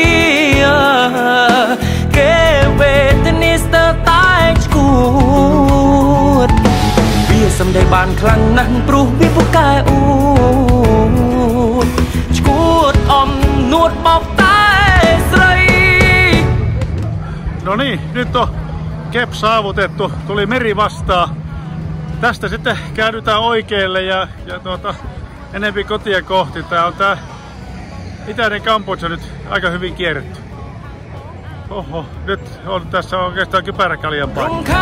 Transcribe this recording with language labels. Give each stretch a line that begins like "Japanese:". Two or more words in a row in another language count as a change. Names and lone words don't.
Khmer: គេវេទនីស្ទើតែឈួតវាសំដីបានខ្លាំងណាស់ព្រោះវាពូកែអួតឈួតអំនួតបោកតែស្រី
Finnish: No niin, nyt on Kep saavutettu. Tuli meri vastaan. Tästä sitten käännytään oikealle ja enempi kotia kohti. Tää on tää itäinen Kambodža nyt aika hyvin kierretty. Oho, nyt on tässä oikeastaan kypäräkaljan paikka.